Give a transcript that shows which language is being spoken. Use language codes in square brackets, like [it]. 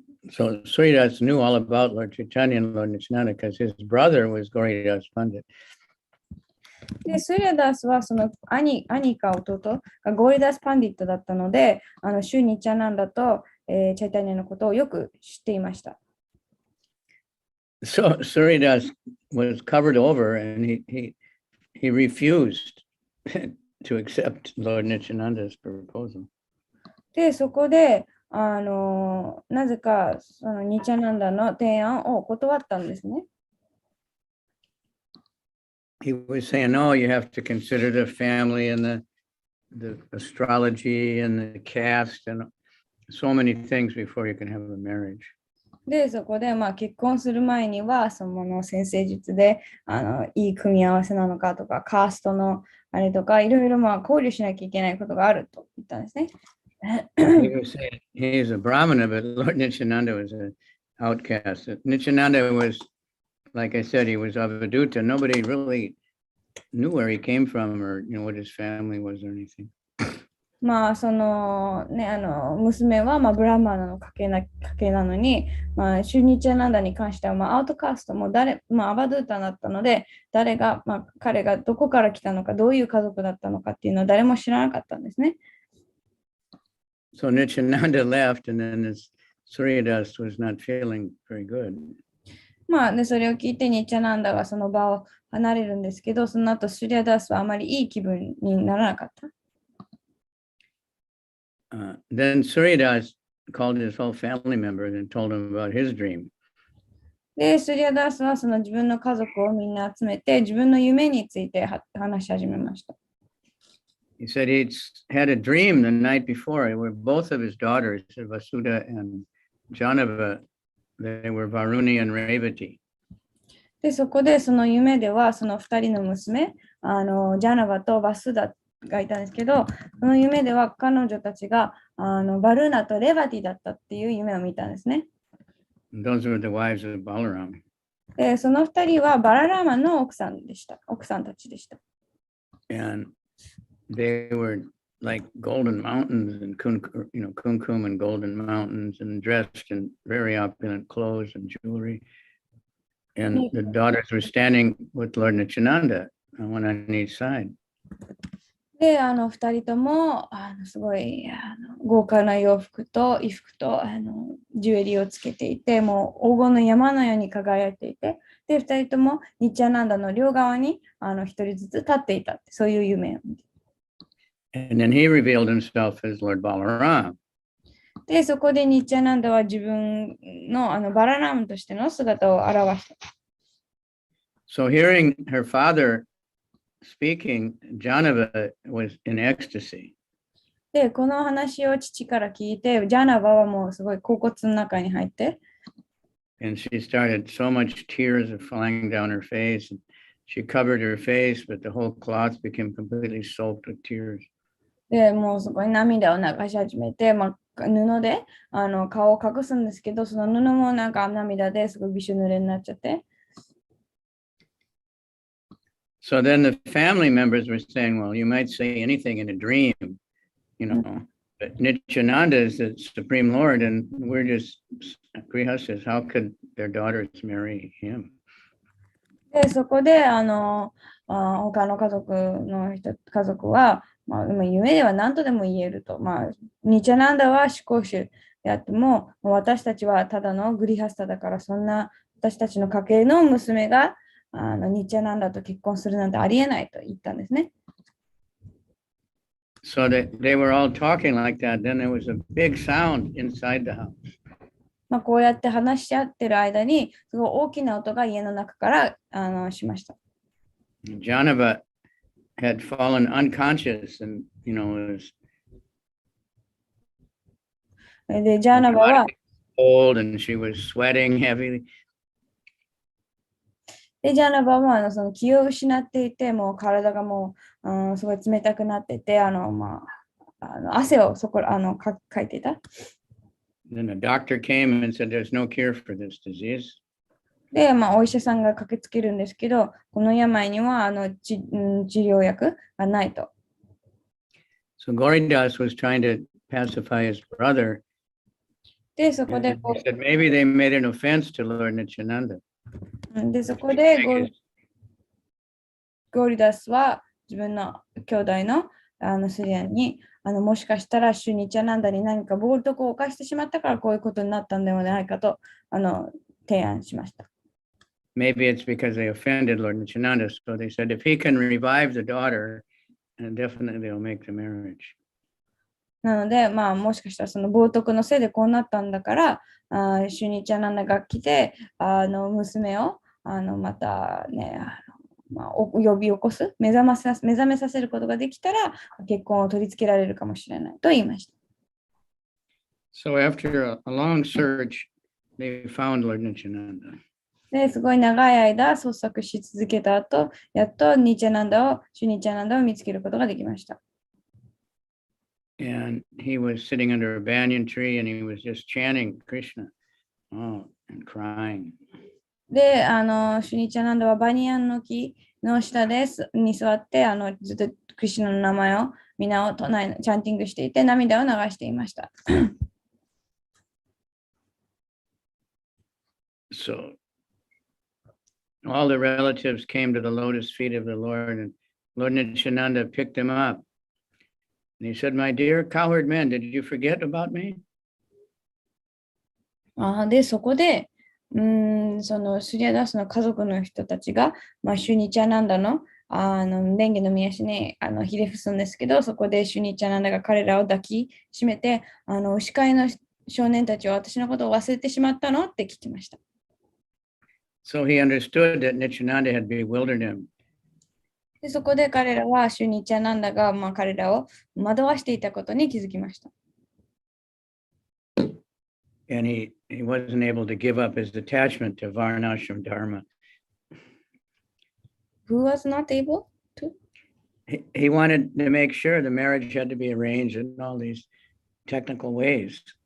[en] So Suryadas knew all about Lord Chaitanya and Lord Nityananda because his brother was Gauridas Pandit. [ja] で、スリアダースはその兄か弟がゴーリダス・パンディットだったので、シュニチャナンダと、チャイタニアのことをよく知っていました。 [en] So Suryadas was covered over and he refused to accept Lord Nityananda's proposal. [ja] で、そこで、なぜかそのニチャナンダの提案を断ったんですね。 [en] He was saying, no, you have to consider the family and the astrology and the caste and so many things before you can have a marriage. [ja] で、そこで結婚する前には、その先生術でいい組み合わせなのかとか、カーストのあれとか、いろいろ考慮しなきゃいけないことがあると言ったんですね。 [en] He was saying he's a Brahmana, but Lord Nityananda was an outcast. Nityananda was, like I said, he was Avaduta. Nobody really knew where he came from or what his family was or anything. [ja] そのね、娘はブラマーの家系なのに、シュニチャナンダに関してはアウトカーストもアバドゥータだったので、誰が、彼がどこから来たのか、どういう家族だったのかっていうのは誰も知らなかったんですね。 [en] So Nityananda left, and then this Suryadas was not feeling very good. [ja] で、それを聞いてニチャナンダがその場を離れるんですけど、その後スリアダースはあまりいい気分にならなかった。 [en] Then Suryadas called his whole family members and told them about his dream. [ja] で、スリアダースはその自分の家族をみんな集めて、自分の夢について話し始めました。 [en] He said he'd had a dream the night before where both of his daughters, Vasudha and Janava, they were Varuni and Revati. [ja] で、そこでその夢ではその2人の娘、ジャナバとバスダがいたんですけど、その夢では彼女たちがバルーナとレバティだったっていう夢を見たんですね。 [en] Those were the wives of Balaram. [ja] で、その2人はバララーマの奥さんたちでした。 [en] And they were like golden mountains and kumkum and golden mountains and dressed in very opulent clothes and jewelry. And the daughters were standing with Lord Nityananda, one on each side. [ja] で、2人ともすごい豪華な洋服と衣服とジュエリーをつけていて、もう黄金の山のように輝いていて、で、2人ともニチャナンダの両側に1人ずつ立っていたって、そういう夢を見て。 [en] And then he revealed himself as Lord Balaram. [ja] で、そこでニチャナンダは自分のバララムとしての姿を表した。 [en] So hearing her father speaking, Janava was in ecstasy. [ja] で、この話を父から聞いて、ジャナバはもうすごい恍惚の中に入って。 [en] And she started so much tears are falling down her face. She covered her face, but the whole cloth became completely soaked with tears. [ja] で、もうすごい涙を流し始めて、布で顔を隠すんですけど、その布も涙ですごいびしょ濡れになっちゃって。 [en] So then the family members were saying, well, you might say anything in a dream, but Nityananda is the Supreme Lord, and we're just grihastas. How could their daughters marry him? [ja] で、そこで他の家族は、夢では何とでも言えると。ニチャナンダは思考主であっても、私たちはただのグリハスタだから、そんな私たちの家系の娘がニチャナンダと結婚するなんてありえないと言ったんですね。 [en] So they were all talking like that. Then there was a big sound inside the house. [ja] こうやって話し合ってる間に、すごい大きな音が家の中からしました。 [en] Janava had fallen unconscious and, was [ja] で、ジャーナバは、 [en] cold and she was sweating heavily. [ja] で、ジャーナバはその気を失っていて、もう体がもう、すごい冷たくなってて、汗をかいていた。 [en] Then a doctor came and said, "There's no cure for this disease." [ja] で、お医者さんが駆けつけるんですけど、この病には治療薬がないと。 [en] So Goridas was trying to pacify his brother. [ja] で、そこで [en] He said maybe they made an offense to Lord Nityananda. [ja] で、そこでゴリダスは自分の兄弟のスリアンにもしかしたらシュニチャナンダに何か暴力を犯してしまったからこういうことになったんではないかと提案しました。 [en] Maybe it's because they offended Lord Nityananda. So they said if he can revive the daughter, definitely they'll make the marriage. [ja] なので、もしかしたらその冒涜のせいでこうなったんだから、シュニチャナンダが来て、娘をまたね、呼び起こす、目覚めさせることができたら、結婚を取り付けられるかもしれないと言いました。 [en] So after a long search, they found Lord Nityananda. [ja] で、すごい長い間捜索し続けた後、やっとシュニチャナンダを見つけることができました。 [en] And he was sitting under a banyan tree and he was just chanting Krishna, and crying. [ja] で、シュニチャナンダはバニヤンの木の下に座って、ずっとクリシュナの名前を皆をチャンティングしていて、涙を流していました。 [en] So all the relatives came to the lotus feet of the Lord, and Lord Nityananda picked him up. And he said, "My dear cowherd men, did you forget about me?" [ja] で、そこで、そのスリアダースの家族の人たちが、シュニチャナンダの蓮華の宮足にひれ伏すんですけど、そこでシュニチャナンダが彼らを抱きしめて、牛飼いの少年たちは私のことを忘れてしまったのって聞きました。 [en] So he understood that Nityananda had bewildered him. [ja] で、そこで彼らはシュニチャナンダが彼らを惑わしていたことに気づきました。 [en] And he wasn't able to give up his attachment to Varnashram Dharma. Who was not able to? He wanted to make sure the marriage had to be arranged in all these technical ways.